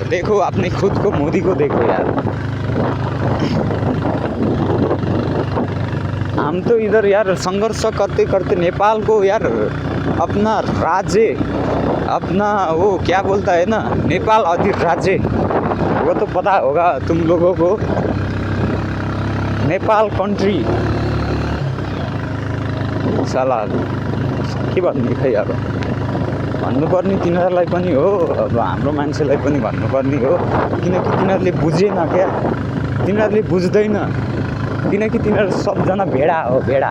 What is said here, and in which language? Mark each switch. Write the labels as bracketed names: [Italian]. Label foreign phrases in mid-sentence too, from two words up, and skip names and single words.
[Hindi] देखो अपने खुद को, मोदी को देखो यार। हम तो इधर यार संघर्ष करते करते नेपाल को यार अपना राज्य, अपना वो क्या बोलता है ना, नेपाल अधिराज्य, वो तो पता होगा तुम लोगों को। [Nepali] नेपाल कन्ट्री साला के भन्ने खै अब भन्नुपर्ने तिनीहरूलाई पनि हो, अब हाम्रो मान्छेलाई पनि भन्नुपर्ने हो। किनकि तिनीहरूले बुझेन क्या, तिनीहरूले बुझ्दैन, किनकि तिनीहरू सबजना भेडा हो, भेडा।